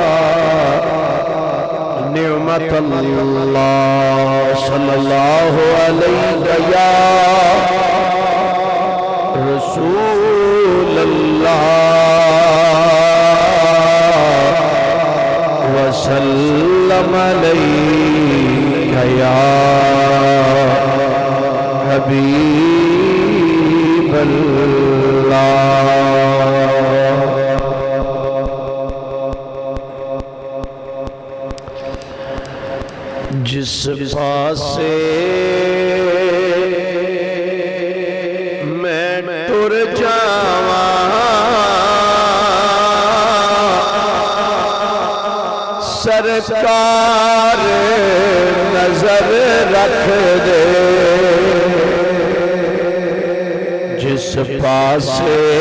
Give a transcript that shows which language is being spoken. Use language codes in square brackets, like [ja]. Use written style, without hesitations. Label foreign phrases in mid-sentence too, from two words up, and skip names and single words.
[ar] نعمة الله صلى الله عليك يا رسول الله وسلم عليك يا حبيب الله [pa] جس پاسے میں ٹر جاواں سرکار نظر رکھ دے جس پاسے